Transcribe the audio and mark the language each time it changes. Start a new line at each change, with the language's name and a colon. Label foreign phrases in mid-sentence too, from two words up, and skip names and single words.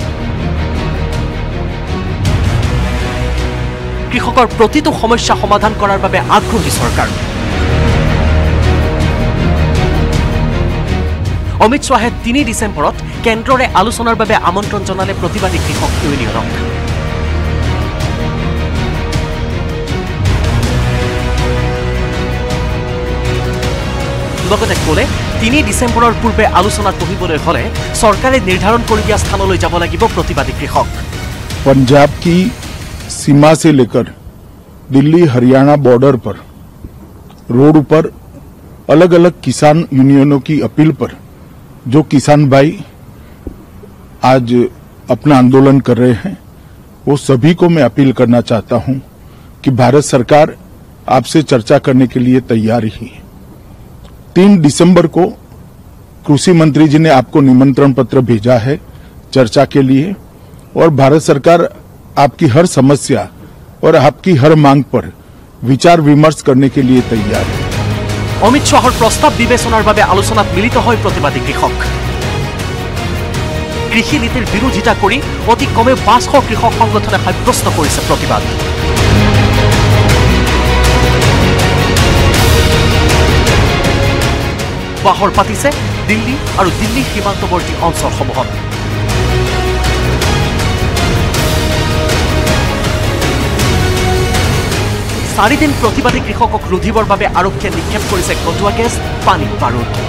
Assamese: কৃষকৰ প্ৰতিটো সমস্যা সমাধান কৰাৰ বাবে আগ্ৰহী চৰকাৰ অমিত শ্বাহে 3 ডিচেম্বৰত কেন্দ্ৰৰে আলোচনাৰ বাবে আমন্ত্ৰণ জনালে প্ৰতিবাদী কৃষক ইউনিয়নক লগতে ক'লে 3 ডিচেম্বৰৰ পূৰ্বে আলোচনাত বহিবলৈ হ'লে চৰকাৰে নিৰ্ধাৰণ কৰি দিয়া স্থানলৈ যাব লাগিব প্ৰতিবাদী কৃষক
Hindi: पंजाब की सीमा से लेकर दिल्ली हरियाणा बॉर्डर पर रोड पर अलग अलग किसान यूनियनों की अपील पर जो किसान भाई आज अपना आंदोलन कर रहे हैं वो सभी को मैं अपील करना चाहता हूं कि भारत सरकार आपसे चर्चा करने के लिए तैयार ही है 3 दिसंबर को कृषि मंत्री जी ने आपको निमंत्रण पत्र भेजा है चर्चा के लिए और भारत सरकार आपकी हर समस्या और आपकी हर मांग पर विचार विमर्श करने के लिए तैयार है
Assamese: অমিত শ্বাহৰ প্ৰস্তাৱ বিবেচনাৰ বাবে আলোচনাত মিলিত হয় প্ৰতিবাদী কৃষক কৃষি নীতিৰ বিৰোধিতা কৰি অতি কমে 500 কৃষক সংগঠনে সাব্যস্ত কৰিছে প্ৰতিবাদ বাহৰ পাতিছে দিল্লী আৰু দিল্লী সীমান্তৱৰ্তী অঞ্চলসমূহত 4 দিন প্ৰতিবাদী কৃষকক ৰুধিবৰ বাবে আৰক্ষীয়ে নিক্ষেপ কৰিছে কটুৱা গেছ পানী বাৰুদ